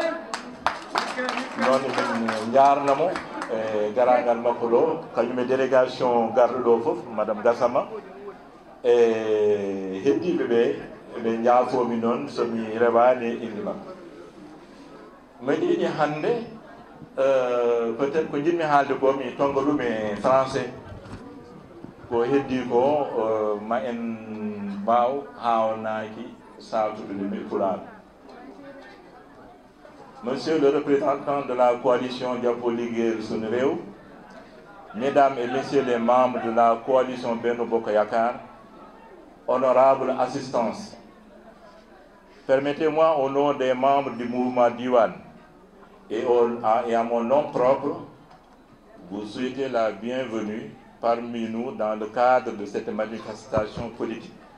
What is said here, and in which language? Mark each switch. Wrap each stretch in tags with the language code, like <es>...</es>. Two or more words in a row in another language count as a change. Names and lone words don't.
<ff>noon min jarnamo e garangal makko ɗo kañum e délégation garɗo ɗo foof madame Gassama e heddiɓe ɓe ɓe jaafomi noon somi rewani inde makko mbeɗi yiɗi hannde</ff> <fr>peut être</fr> <ff>ko jinmi haalde ko mi tonga ɗum e français ko heddi ko ma en mbaw hawnaki saltude ɗum e pulaar.</ff> <fr>Monsieur le représentant de la coalition Jàppo Liggéeyal Sunu Réew, mesdames et messieurs les membres de la coalition Benno Bokk Yakaar, honorable assistance, permettez-moi au nom des membres du mouvement Diwan et à mon nom propre, vous souhaiter la bienvenue parmi nous dans le cadre de cette manifestation politique.</fr>